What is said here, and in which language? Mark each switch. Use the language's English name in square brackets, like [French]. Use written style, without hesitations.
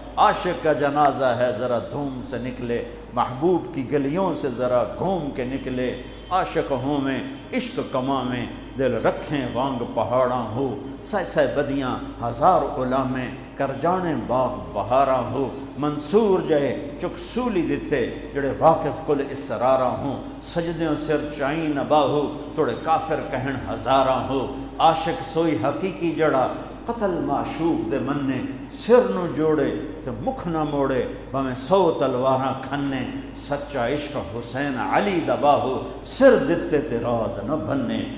[Urdu] عاشق کا جنازہ ہے، ذرا دھوم سے نکلے، محبوب کی گلیوں سے ذرا گھوم کے نکلے. [Punjabi] عاشق ہوں میں عشق کماں میں، دل رکھیں وانگ پہاڑاں ہو. سہ بدیاں ہزار غلامیں، کر جانے باغ بہاراں ہو. منصور جائے چک سولی دیتے، جڑے واقف کل اسراراں ہوں. سجدیوں سر چائیں نبا ہو، توڑے کافر کہن ہزاراں ہو. عاشق سوئی حقیقی جڑا، قتل معشوق دے مننے. سر نو جوڑے تے مکھ نہ موڑے، بھویں 100 تلواراں کھنے. سچا عشق حسین علی دبا ہو، سر دتے تے راز نہ بھنے.